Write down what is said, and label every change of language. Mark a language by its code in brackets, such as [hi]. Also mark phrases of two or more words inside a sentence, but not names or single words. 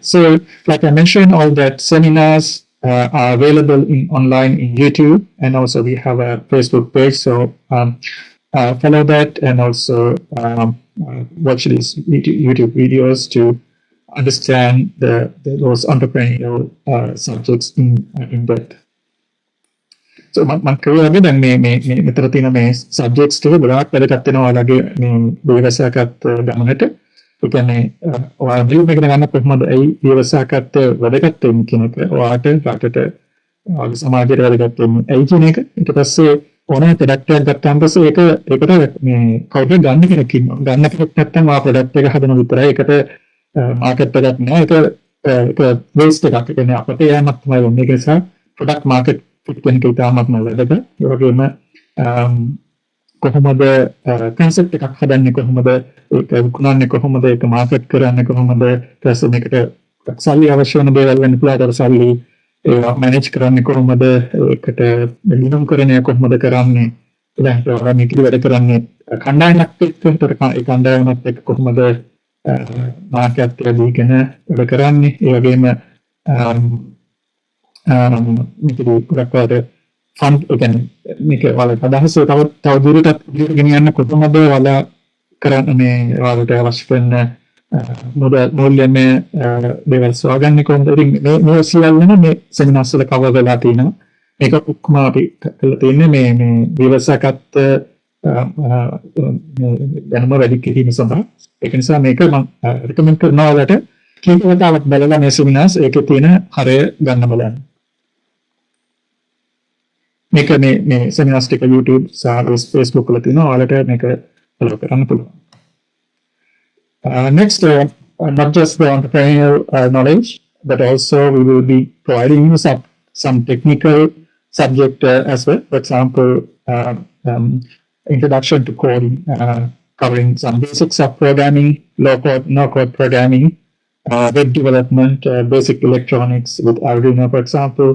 [en] So, like I mentioned, all that seminars are available online in YouTube, and also we have a Facebook page. So follow that, and also watch these YouTube videos to understand those entrepreneurial subjects in depth. [si] So මම දැන් මේ මෙතන තියෙන මේ subjects ටික ගොඩාක් වැදගත් වෙනවා ඔයාලගේ මේ ව්‍යවසායකත් ගමනට. ඒ කියන්නේ ඔයාලා view එකකට ගන්න කොහොමද ඒ ව්‍යවසායකත්වය වැදගත් වෙන්නේ කියන එක ඔයාලට රටට ඔයාලගේ සමාජයට වැදගත් වෙන්නේ ඇයි කියන එක. ඊට පස්සේ ඕනෑ product එකක් ගත්තාම පස්සේ ඒකට මේ කවුරුද ගන්න කෙනෙක් ඉන්නවා. ගන්න කෙනෙක් නැත්නම් ඔයා product එක හදන විතරයි. ඒකට market එකක් නෑ. ඒක waste එකක්. ඒ කියන්නේ අපිට යෑමක් තමයි වෙන්නේ. ඒක නිසා [en] product market when [si] ඉතාමත්ම වැදගත්. ඒ වගේම කොහොමද concept එකක් හදන්නේ, කොහොමද ඒක විකුණන්නේ, කොහොමද ඒක market කරන්නේ, කොහොමද ඊට මේකට සල්ලි අවශ්‍ය වෙන දේවල් වෙන්න පුළුවන්. ඒතර සල්ලි ඒවා manage කරන්නේ කොහොමද, ඒකට නියම කරන්නේ කොහොමද කරන්නේ, ඊළඟට ඔයාලා මේක වැඩ කරන්නේ කණ්ඩායමක් එක්ක. ඒතර ඒ කණ්ඩායමත් එක්ක කොහොමද market එකදීගෙන වැඩ කරන්නේ. ඒ වගේම මේක ගොඩක් [en] fund again [si] මේක ඔයාලට අදහස තව දුරටත් ගෙනියන්න කොහොමද ඔයාලා කරන්නේ, ඔයාලට අවශ්‍ය වෙන මූල්‍යමය දේවල් සොයාගන්නේ කොහොමද. ඉතින් මේ සියල්ලම මේ සෙමිනාර්ස් වල කවර් වෙලා තියෙනවා. මේක ඔක්කොම අපි කරලා තියෙන්නේ මේ ව්‍යවසායකත්ව දැනුම වැඩි කිරීම සඳහා. ඒක නිසා මේක මම රෙකමෙන්ඩ් කරනවා ඔයාලට කීප වතාවක් බලලා මේ සෙමිනාර්ස් ඒකේ තියෙන හරය ගන්න බලන්න. මේක මේ seminars ටික YouTube සහ Facebook වල තියෙනවා. ඔයාලට මේක follow කරන්න පුළුවන්. [en] Next, not just the entrepreneurial knowledge, but also we will be providing you some technical subject as well. For example, introduction to coding, covering some basics of programming, low code, no code programming, web development, basic electronics with Arduino, for example.